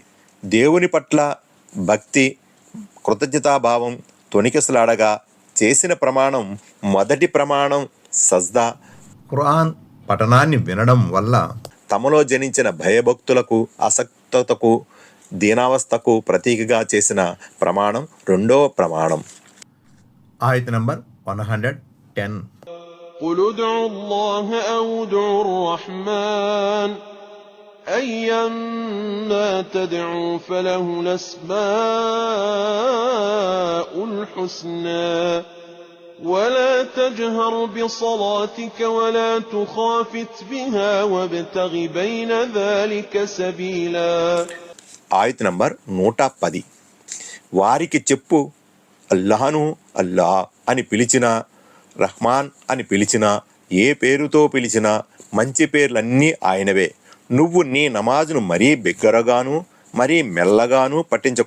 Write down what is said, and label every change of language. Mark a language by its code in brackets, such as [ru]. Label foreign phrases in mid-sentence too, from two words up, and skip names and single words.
[te] దేవుని పట్ల భక్తి, కృతజ్ఞతాభావం తొణికిసలాడగా చేసిన ప్రమాణం మొదటి ప్రమాణం సజ్దా. ఖురాన్ పఠనాన్ని వినడం వల్ల తమలో జనించిన భయభక్తులకు, అసక్తతకు, దీనావస్థకు ప్రతీకగా చేసిన ప్రమాణం రెండవ ప్రమాణం. Ayat number 110. [ar] قل ادعوا الله أو ادعوا الرحمن أيما تدعوا فله الأسماء الحسنى ولا تجهر بصلاتك ولا تخافت بها وابتغ بين ذلك سبيلا. [te] ఆయత్ నంబర్ 110. వారికి చెప్పు, అల్లాహను అల్లా అని పిలిచినా, రహ్మాన్ అని పిలిచినా, ఏ పేరుతో పిలిచినా మంచి పేర్లన్నీ ఆయనవే. నువ్వు నీ నమాజును మరీ బిగ్గరగాను మరీ మెల్లగాను పట్టించకు.